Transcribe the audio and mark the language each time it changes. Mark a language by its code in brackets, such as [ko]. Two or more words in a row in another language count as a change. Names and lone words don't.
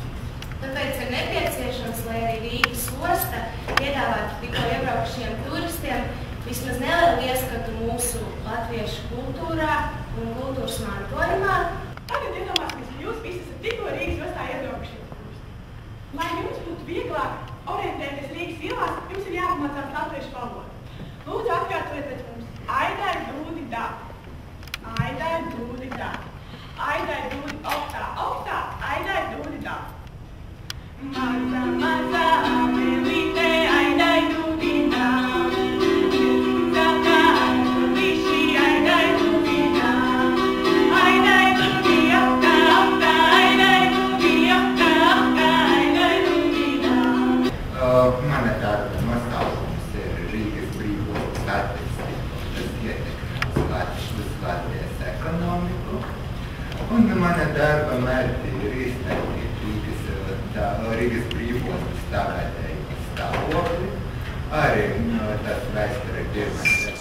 [lv] Tāpēc ir nepieciešams, lai arī Rīgas osta piedāvātu tikko iebraukušiem turistiem vismaz nelielu ieskatu mūsu latviešu kultūrā un kultūras mantojumā. Tagad iedomāsimies, ka jūs visi esat tikko Rīgas ostā iebraukušie turisti. Lai jums būtu vieglāk orientēties Rīgas ielās, jums ir jāpamācās latviešu valodu. Lūdzu, atkārtojiet pēc mums. Aidai dūdi da. Aidai dūdi da. Aidai dūdi oktā. Oktā. Aidai dūdi da. Maza, maza, amelīte, aidai dūdi da. Zaka, aizulīši, aidai dūdi da. Aidai dūdi oktā, oktā, aidai dūdi oktā, oktā, aidai dūdi da. Mana darba nosaukums ir Rīgas brīvos attīstību, tas ietekmēs Latvijas ekonomiku. Un mana darba mērķi ir izpētīt Rīgas brīvos tagadēju stāvokli, arī tas vēsture pirmais.